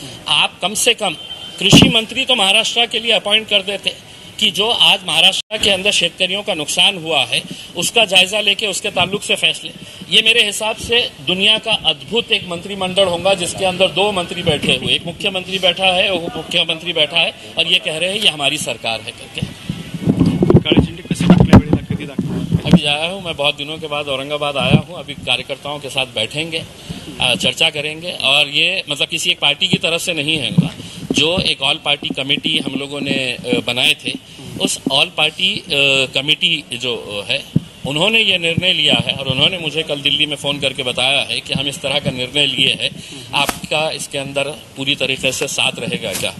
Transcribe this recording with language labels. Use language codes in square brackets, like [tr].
[hi] आप कम से कम कृषि मंत्री तो महाराष्ट्र के लिए अपॉइंट कर देते कि जो आज महाराष्ट्र के अंदर शेतकरियों का नुकसान हुआ है उसका जायजा लेके उसके ताल्लुक से फैसले। ये मेरे हिसाब से दुनिया का अद्भुत एक मंत्रिमंडल होगा जिसके अंदर 2 मंत्री बैठे हुए, एक मुख्यमंत्री बैठा है, उप मुख्यमंत्री बैठा है, और ये कह रहे हैं ये हमारी सरकार है करके। [mr] काळे झेंडे कसे कुठल्या वेळेला कधी दाखवणार? [hi] अभी आया हूँ मैं, बहुत दिनों के बाद औरंगाबाद आया हूँ। अभी कार्यकर्ताओं के साथ बैठेंगे, चर्चा करेंगे, और ये मतलब किसी एक पार्टी की तरफ से नहीं है, जो एक ऑल पार्टी कमेटी हम लोगों ने बनाए थे, उस ऑल पार्टी कमेटी जो है उन्होंने ये निर्णय लिया है, और उन्होंने मुझे कल दिल्ली में फ़ोन करके बताया है कि हम इस तरह का निर्णय लिए हैं, आपका इसके अंदर पूरी तरीके से साथ रहेगा क्या?